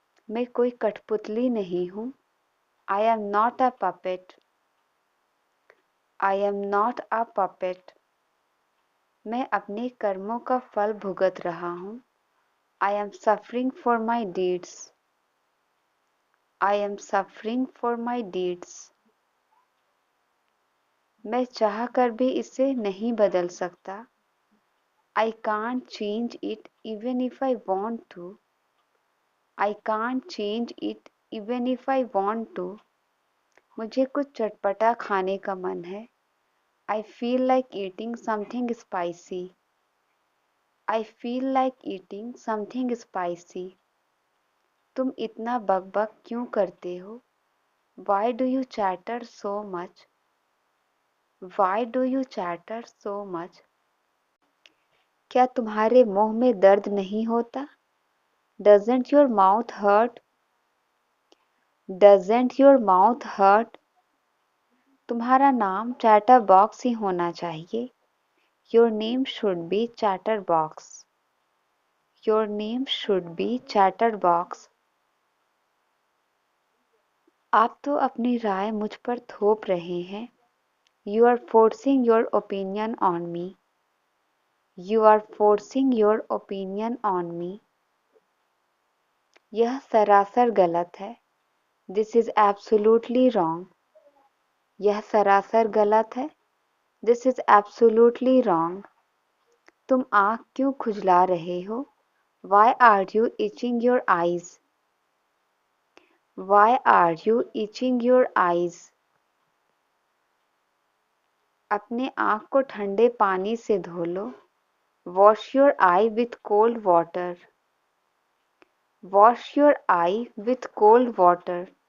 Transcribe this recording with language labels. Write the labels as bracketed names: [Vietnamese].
[Hindi] मैं कोई कठपुतली नहीं हूँ। [English] I am not a puppet. I am not a puppet. [Hindi] मैं अपने कर्मों का फल भुगत रहा हूँ। [English] I am suffering for my deeds. I am suffering for my deeds. [Hindi] मैं चाह कर भी इसे नहीं बदल सकता। [English] I can't change it even if I want to. I can't change it even if I want to. [Hindi] मुझे कुछ चटपटा खाने का मन है। [English] I feel like eating something spicy. I feel like eating something spicy. [Hindi] तुम इतना बकबक क्यों करते हो? [English] Why do you chatter so much? Why do you chatter so much? [Hindi] क्या तुम्हारे मुंह में दर्द नहीं होता? [English] Doesn't your mouth hurt? Doesn't your mouth hurt? [Hindi] तुम्हारा नाम चैटर बॉक्स ही होना चाहिए। [English] Your name should be Chatterbox. Your name should be Chatterbox. [Hindi] आप तो अपनी राय मुझ पर थोप रहे हैं। [English] You are forcing your opinion on me. You are forcing your opinion on me. [Hindi] यह सरासर गलत है। [English] This is absolutely wrong. [Hindi] यह सरासर गलत है। [English] This is absolutely wrong. [Hindi] तुम आँख क्यों खुजला रहे हो? [English] Why are you itching your eyes? Why are you itching your eyes? [Hindi] अपने आँख को ठंडे पानी से धो लो। [English] Wash your eye with cold water. Wash your eye with cold water.